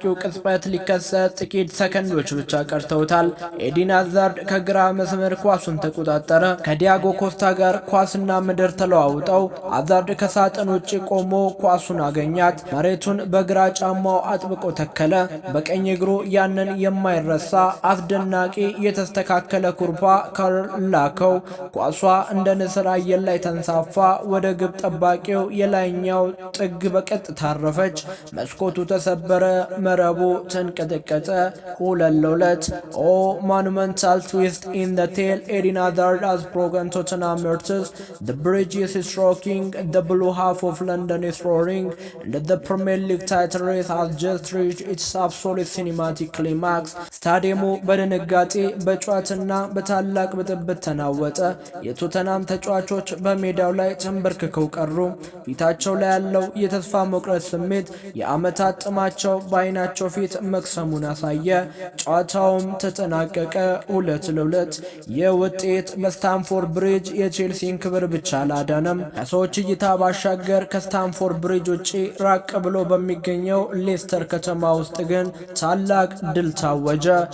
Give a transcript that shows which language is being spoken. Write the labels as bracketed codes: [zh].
[am] ቅጽበት ሊከሰት ጥቂት ሰከንዶች ብቻ ቀርተውታል። ኤዲን ሃዛርድ ከግራ መስመር ኳሱን ተቆጣጠረ። ከዲያጎ ኮስታ ጋር ኳስና ምድር ተለዋውጠው ሃዛርድ ከሳጥን ውጭ ቆሞ ኳሱን አገኛት። መሬቱን በግራ ጫማው አጥብቆ ተከለ። በቀኝ እግሩ ያንን የማይረሳ አስደናቂ የተስተካከለ ኩርባ ከላከው። ኳሷ እንደ ንስር አየር ላይ ተንሳፋ ወደ ግብ ጠባቂው የላይኛው ጥግ በቀጥታ አረፈች። መስኮቱ ተሰበረ፣ መረቡ ተንቀጠቀጠ። 2-2. [en] ኦ monumental twist in the tale. Eden Hazard has broken Tottenham nurses. The bridge is rocking, the blue half of London is roaring, and the Premier League title race has just reached its absolute cinematic climax. [am] ስታዲየሙ በድንጋጤ በጨዋታና በታላቅ ብጥብጥ ተናወጠ። የቶተንሃም ተጫዋቾች በሜዳው ላይ ተንበርክከው ቀሩ። ፊታቸው ላይ ያለው የተስፋ መቁረጥ ስሜት የዓመታት ጥማ ያጋጠማቸው በአይናቸው ፊት መክሰሙን አሳየ። ጨዋታውም ተጠናቀቀ 2-2። የውጤት በስታንፎርድ ብሪጅ የቼልሲን ክብር ብቻ አላዳነም። ከሰዎች እይታ ባሻገር ከስታንፎርድ ብሪጅ ውጪ ራቅ ብሎ በሚገኘው ሌስተር ከተማ ውስጥ ግን ታላቅ ድል ታወጀ።